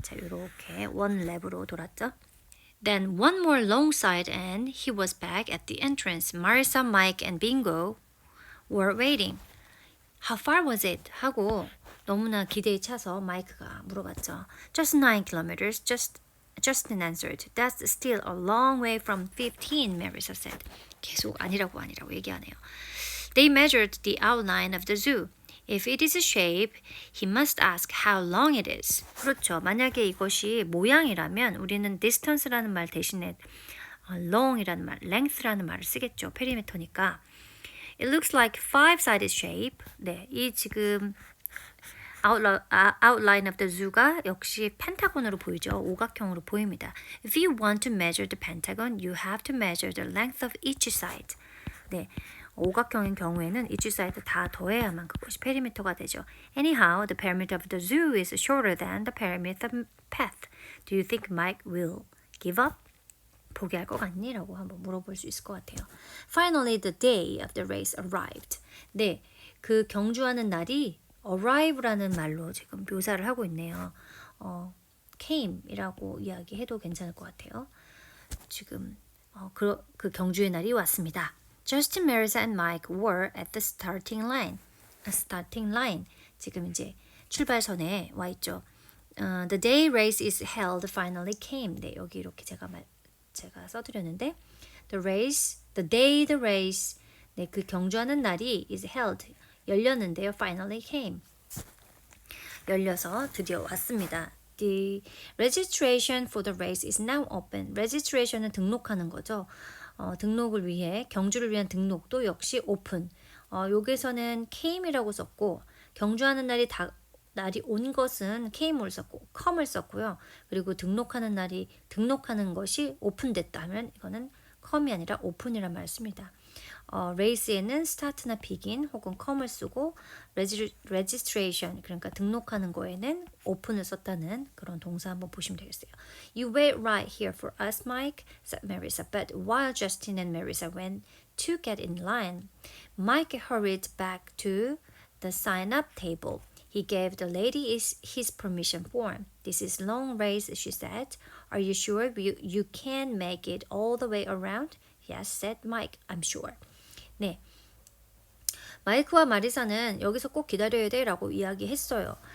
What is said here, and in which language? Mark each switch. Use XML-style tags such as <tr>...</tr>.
<ko>자, 이렇게 원 랩으로 돌았죠.</ko> <en>Then one more long side and he was back at the entrance. Marisa, Mike, and Bingo were waiting. How far was it?</en> <ko>하고 너무나 기대에 차서 마이크가 물어봤죠.</ko> <en>Just 9 kilometers. Justin answered. That's still a long way from 15, Marisa said.</en> <ko>계속 아니라고 얘기하네요.</ko> <en>They measured the outline of the zoo. If it is a shape, he must ask how long it is.</en> <ko>그렇죠. 만약에 이것이 모양이라면 우리는 distance라는 말 대신에 long이라는 말, length라는 말을 쓰겠죠. 페리미터니까.</ko> <en>It looks like five-sided shape.</en> <ko>네, 이 지금</ko> <en>outline of the zoo</en> <ko>가 역시 펜타곤으로 보이죠. 오각형으로 보입니다.</ko> <en>If you want to measure the pentagon, you have to measure the length of each side. 네,</en> <ko>오각형인 경우에는 each side 다 더해야만 그것이 perimeter가 되죠.</ko> <en>Anyhow, the perimeter of the zoo is shorter than the perimeter path. Do you think Mike will give up?</en> <ko>포기할 것 같니? 라고 한번 물어볼 수 있을 것 같아요.</ko> <en>Finally, the day of the race arrived.</en> <ko>네, 그 경주하는 날이 arrive라는 말로 지금 묘사를 하고 있네요. came이라고 이야기해도 괜찮을 것 같아요. 지금 그 경주의 날이 왔습니다.</ko> <en>Justin, Marissa, and Mike were at the starting line. starting line.</en> <ko>지금 이제 출발선에 와 있죠.</ko> <en>The day race is held finally came.</en> <ko>네, 여기 이렇게 제가 써드렸는데</ko> <en>the day the race.</en> <ko>네, 그 경주하는 날이 is held. 열렸는데요.</ko> <en>finally came.</en> <ko>열려서 드디어 왔습니다.</ko> <en>The registration for the race is now open.</en> <ko>registration은 등록하는 거죠. 등록을 위해 경주를 위한 등록도 역시 오픈. 여기서는 came이라고 썼고 경주하는 날이 온 것은 came을 썼고 come을 썼고요. 그리고 등록하는 것이 오픈됐다면 이거는 come이 아니라 open이란 말을 씁니다. race에는 start나 begin 혹은 come을 쓰고 registration 그러니까 등록하는 거에는 open을 썼다는 그런 동사 한번 보시면 되겠어요.</ko> <en>You wait right here for us, Mike, said Marissa. But while Justin and Marissa went to get in line, Mike hurried back to the sign-up table. He gave the lady his permission form. This is long race, she said. Are you sure you can make it all the way around? Yes, said Mike. I'm sure.</en> <ko>네, 마이크와 마리사는 여기서 꼭 기다려야 돼 라고 이야기했어요.</ko>